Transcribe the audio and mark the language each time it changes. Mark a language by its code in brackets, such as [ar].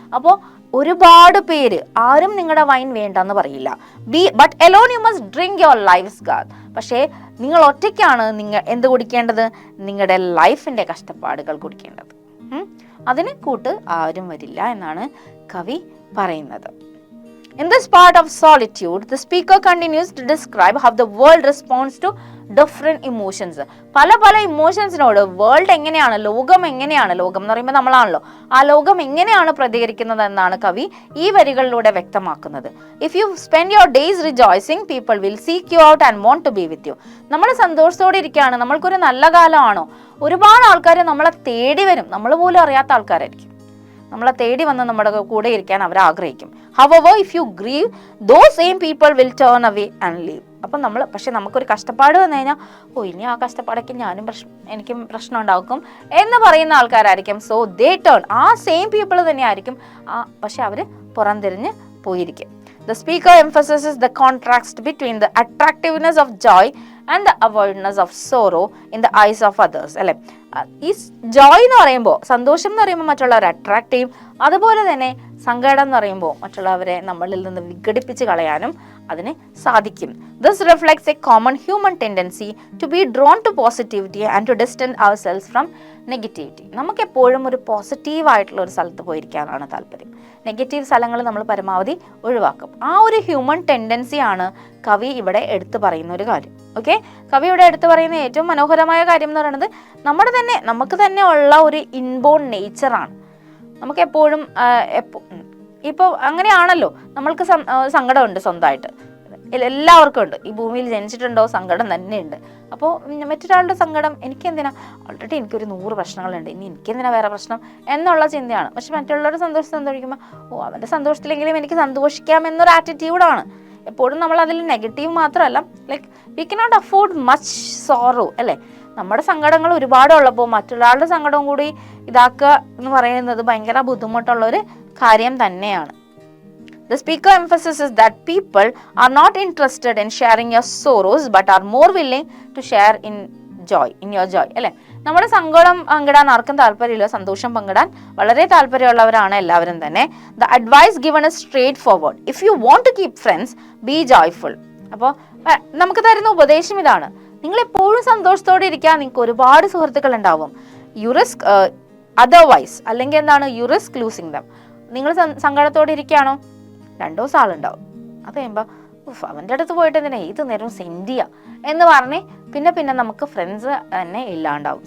[ml] അപ്പോൾ ഒരുപാട് പേര് ആരും നിങ്ങളുടെ വൈൻ വേണ്ടെന്ന് പറയില്ല. [en] But alone you must drink your life's gall. [ml] പക്ഷേ നിങ്ങൾ ഒറ്റയ്ക്കാണ് എന്ത് കുടിക്കേണ്ടത്? നിങ്ങളുടെ ലൈഫിന്റെ കഷ്ടപ്പാടുകൾ കുടിക്കേണ്ടത്. അതിന് കൂട്ട് ആരും വരില്ല എന്നാണ് കവി പറയുന്നത്. [en] In this part of Solitude, the speaker continues to describe how the world responds to different emotions. [ml] പല ഇമോഷൻസിനോട് വേൾഡ് എങ്ങനെയാണ്, ലോകം എന്ന് പറയുമ്പോൾ നമ്മളാണല്ലോ, ആ ലോകം എങ്ങനെയാണ് പ്രതികരിക്കുന്നത് എന്നാണ് കവി ഈ വരികളിലൂടെ വ്യക്തമാക്കുന്നത്. [en] If you spend your days rejoicing, people will seek you out and want to be with you. [ml] നമ്മൾ സന്തോഷത്തോടെ ഇരിക്കുകയാണ്, നമ്മൾക്കൊരു നല്ല കാലമാണോ, ഒരുപാട് ആൾക്കാർ നമ്മളെ തേടി വരും. നമ്മൾ പോലും അറിയാത്ത ആൾക്കാരായിരിക്കും നമ്മളെ തേടി വന്ന് നമ്മുടെ കൂടെ ഇരിക്കാൻ അവർ ആഗ്രഹിക്കും. [en] However, if you grieve, those same people will turn away and leave. [ml] അപ്പം പക്ഷെ നമുക്കൊരു കഷ്ടപ്പാട് വന്നു കഴിഞ്ഞാൽ, ഇനി ആ കഷ്ടപ്പാടൊക്കെ എനിക്കും പ്രശ്നം ഉണ്ടാക്കും എന്ന് പറയുന്ന ആൾക്കാരായിരിക്കും. [en] so they turn, [ml] ആ സെയിം പീപ്പിൾ തന്നെയായിരിക്കും, പക്ഷെ അവർ പുറംതിരിഞ്ഞ് പോയിരിക്കും. [en] The speaker emphasizes the contrast between the attractiveness of joy and the avoidance of sorrow in the eyes of others. [ml] അല്ലെ, ഈ ജോയ് എന്ന് പറയുമ്പോൾ, സന്തോഷം എന്ന് പറയുമ്പോൾ മറ്റുള്ളവരെ അട്രാക്ട് ചെയ്യും. അതുപോലെ തന്നെ സങ്കടം എന്ന് പറയുമ്പോൾ മറ്റുള്ളവരെ നമ്മളിൽ നിന്ന് വിഘടിപ്പിച്ച് കളയാനും അതിന് സാധിക്കും. [en] This reflects a common human tendency to be drawn to positivity and to distance ourselves from negativity. [ml] നമുക്ക് എപ്പോഴും ഒരു പോസിറ്റീവ് ആയിട്ടുള്ള ഒരു സ്ഥലത്ത് പോയിരിക്കാനാണ് താല്പര്യം. നെഗറ്റീവ് സ്ഥലങ്ങൾ നമ്മൾ പരമാവധി ഒഴിവാക്കും. ആ ഒരു ഹ്യൂമൻ ടെൻഡൻസിയാണ് കവി ഇവിടെ എടുത്തു പറയുന്ന ഒരു കാര്യം. ഓക്കെ, കവി ഇവിടെ എടുത്തു പറയുന്ന ഏറ്റവും മനോഹരമായ കാര്യം എന്ന് പറയുന്നത് നമുക്ക് തന്നെ ഉള്ള ഒരു ഇൻബോൺ നേച്ചറാണ്. നമുക്ക് എപ്പോഴും ഇപ്പോൾ അങ്ങനെയാണല്ലോ, നമ്മൾക്ക് സങ്കടമുണ്ട് സ്വന്തമായിട്ട്, എല്ലാവർക്കും ഉണ്ട്. ഈ ഭൂമിയിൽ ജനിച്ചിട്ടുണ്ടോ സങ്കടം തന്നെയുണ്ട്. അപ്പോൾ മറ്റൊരാളുടെ സങ്കടം എനിക്കെന്തിനാ, ഓൾറെഡി എനിക്കൊരു 100 പ്രശ്നങ്ങളുണ്ട്, ഇനി എനിക്കെന്തിനാ വേറെ പ്രശ്നം എന്നുള്ള ചിന്തയാണ്. പക്ഷെ മറ്റുള്ളവരുടെ സന്തോഷം സന്തോഷിക്കുമ്പോൾ അവൻ്റെ സന്തോഷത്തിലെങ്കിലും എനിക്ക് സന്തോഷിക്കാം എന്നൊരു ആറ്റിറ്റ്യൂഡാണ്. എപ്പോഴും നമ്മൾ അതിൽ നെഗറ്റീവ് മാത്രമല്ല, [en] like we cannot afford much sorrow [ml] അല്ലേ. നമ്മുടെ സങ്കടങ്ങൾ ഒരുപാടുള്ളപ്പോൾ മറ്റൊരാളുടെ സങ്കടവും കൂടി ഇതാക്കുക എന്ന് പറയുന്നത് ഭയങ്കര ബുദ്ധിമുട്ടുള്ളൊരു കാര്യം തന്നെയാണ്. [en] The speaker emphasizes that people are not interested in sharing your sorrows but are more willing to share in your joy അല്ലേ. [ml] നമ്മുടെ സങ്കടം പങ്കിടാൻ ആർക്കും താല്പര്യമില്ല, സന്തോഷം പങ്കിടാൻ വളരെ താല്പര്യമുള്ളവരാണ് എല്ലാവരും തന്നെ. [en] The advice given is straightforward. If you want to keep friends, be joyful. [ml] അപ്പോൾ നമുക്ക് തരുന്ന ഉപദേശം ഇതാണ്, നിങ്ങൾ എപ്പോഴും സന്തോഷത്തോടെ ഇരിക്കാൻ. നിങ്ങൾക്ക് ഒരുപാട് സുഹൃത്തുക്കൾ ഉണ്ടാവും. [en] you risk otherwise, [ml] അല്ലെങ്കിൽ എന്താണ്, [en] You risk losing them. [ml] നിങ്ങൾ സങ്കടത്തോടെ ഇരിക്കുകയാണോ, 2 ദിവസം ആളുണ്ടാവും. അത് കഴിയുമ്പോൾ അവൻ്റെ അടുത്ത് പോയിട്ട് എന്തിനാ ഏത് നേരവും സെൻഡ് ചെയ്യുക എന്ന് പറഞ്ഞ് പിന്നെ നമുക്ക് ഫ്രണ്ട്സ് തന്നെ ഇല്ലാണ്ടാവും.